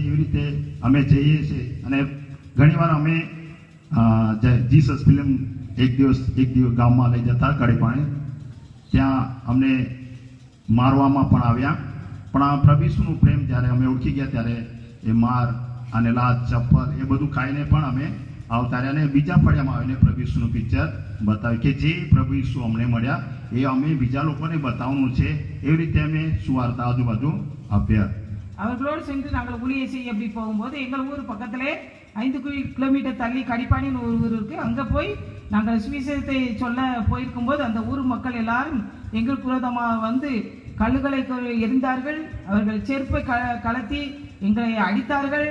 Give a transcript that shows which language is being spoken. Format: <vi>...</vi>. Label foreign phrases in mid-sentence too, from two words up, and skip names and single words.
<gu>એવી રીતે અમે જઈએ છીએ અને ઘણીવાર અમે જીસસ ફિલ્મ એક દિવસ ગામમાં લઈ જતા કડીપાણી, ત્યાં અમને મારવામાં પણ આવ્યા, પણ આ પ્રભુ ઈસુનું પ્રેમ જ્યારે અમે ઓળખી ગયા ત્યારે એ માર અને લાત ચપ્પલ એ બધું ખાઈને પણ અમે આવતા રહ્યા અને બીજા ફળિયામાં આવીને પ્રભુ ઈસુનું પિક્ચર બતાવ્યું કે જે પ્રભુ ઈસુ અમને મળ્યા એ અમે બીજા લોકોને બતાવવાનું છે. એવી રીતે અમે સુવાર્તા આજુબાજુ આપ્યા.</gu> <ta>அவர்களோடு சென்று நாங்கள் ஊழியம் செய்ய அப்படி போகும்போது எங்கள் ஊர் பக்கத்திலே 5 கிலோமீட்டர் தள்ளி கடிப்பாணின்னு ஒரு ஊர் இருக்கு. அங்கே போய் நாங்கள் சுவிசேஷத்தை சொல்ல போயிருக்கும்போது அந்த ஊர் மக்கள் எல்லாரும் எங்கள் குரோதமாக வந்து கல்லுகளை எரிந்தார்கள். அவர்கள் செருப்பை கலத்தி எங்களை அடித்தார்கள்.</ta>